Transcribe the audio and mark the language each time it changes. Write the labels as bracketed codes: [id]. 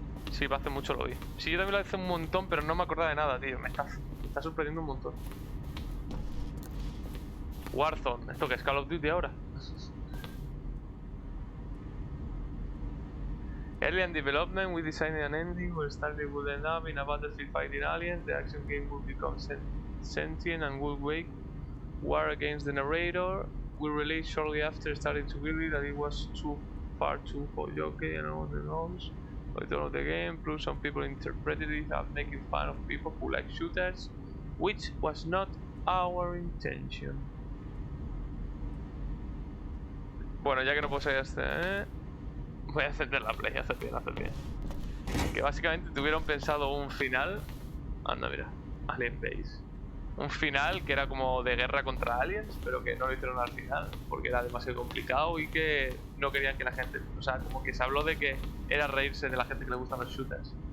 [es] Sí, hace mucho lo vi. Sí, yo también lo hice un montón, pero no me acordaba de nada, tío. Me está sorprendiendo un montón. Warzone, ¿esto qué es? Call of Duty ahora? [en] Early in development, we designed an ending where Stanley would end up in a battlefield fighting aliens. The action game would become sentient and would wage war against the narrator. We released shortly after starting to believe that it was too far too jockey and no one knows. By the end of the game, plus some people interpreted it as making fun of people who like shooters, which was not our intention. [es] Bueno, ya que no puedo salir voy a encender la play, hace bien, hace bien. Que básicamente tuvieron pensado un final. Anda, mira, Alien Base. Un final que era como de guerra contra aliens, pero que no lo hicieron al final porque era demasiado complicado y que no querían que la gente, o sea, como que se habló de que era reírse de la gente que le gustan los shooters.